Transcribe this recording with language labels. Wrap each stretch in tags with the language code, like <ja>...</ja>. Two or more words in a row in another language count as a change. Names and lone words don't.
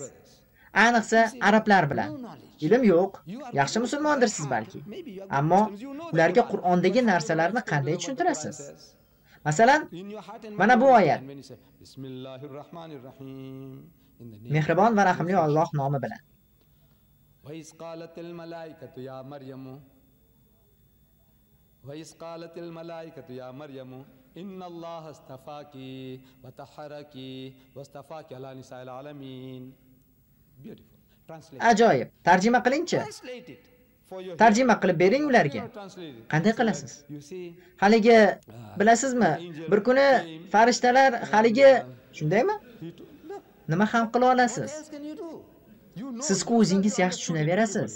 <uz>Ayniqsa arablar bilan. Ilm yo'q, yaxshi musulmondirsiz balki. Ammo ularga Qur'ondagi narsalarni qanday tushuntirasiz? Masalan, mana bu oyat. Mehribon va rahimli Alloh nomi bilan.</uz> <ar>وَإِذْ قَالَتِ الْمَلَائِكَةُ يَا مَرْيَمُ إِنَّ اللَّهَ اصْطَفَاكِ وَطَهَّرَكِ وَاصْطَفَاكِ عَلَى نِسَاءِ الْعَالَمِينَ.</ar> <uz>Ajoyib. Tarjima qilingchi. Tarjima qilib bering ularga. Qanday qilasiz? Haligi, bilasizmi, bir kuni farishtalar haligi, shundaymi? Nima ham qila olasiz? Siz-ku o'zingiz yaxshi tushunaverasiz.</uz>